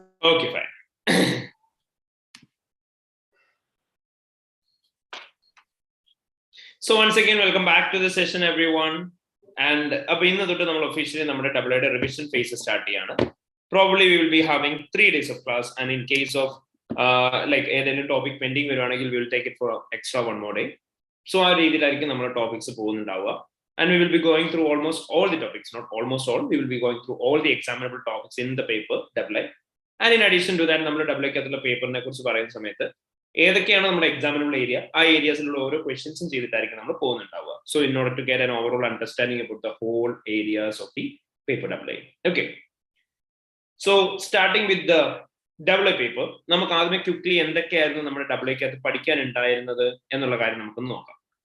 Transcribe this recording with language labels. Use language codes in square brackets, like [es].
[en] Okay fine. So once again welcome back to the session everyone. And [ml] അപ്പോൾ ഇന്ന് തൊട്ട് നമ്മൾ ഒഫീഷ്യലി നമ്മുടെ ഡബിൾഐയുടെ റിവിഷൻ ഫേസ് സ്റ്റാർട്ട് ചെയ്യാണ്. [en] Probably we will be having 3 days of class, and in case of like [ml] ഏതെങ്കിലും topic pending വരുവാണെങ്കിൽ [en] we will take it for extra one more day. [ml] So ആ രീതിയിലായിരിക്കും നമ്മുടെ topics പോകുന്നുണ്ടാവുക. [en] And we will be going through almost all the topics, not almost all, we will be going through all the examinable topics in the paper double-I. And in addition to that [ml] നമ്മുടെ double-I ക്കകത്തുള്ള പേപ്പറിനെ കുറിച്ച് പറയുന്ന സമയത്ത് ഏതൊക്കെയാണ് നമ്മുടെ എക്സാമിനബിൾ area ആ ഏരിയാസിലുള്ള ഓരോ ക്വസ്റ്റ്യൻസും ചെയ്തിട്ടായിരിക്കും നമ്മൾ പോകുന്നുണ്ടാവുക. [en] So in order to get an overall understanding about the whole areas of the paper double-I. Okay, so starting with the double-I paper, [ml] നമുക്ക് ആദ്യമേ ക്വിക്ലി എന്തൊക്കെയായിരുന്നു നമ്മുടെ double-Iക്കകത്ത് പഠിക്കാനുണ്ടായിരുന്നത് എന്നുള്ള കാര്യം നമുക്കൊന്ന് നോക്കാം.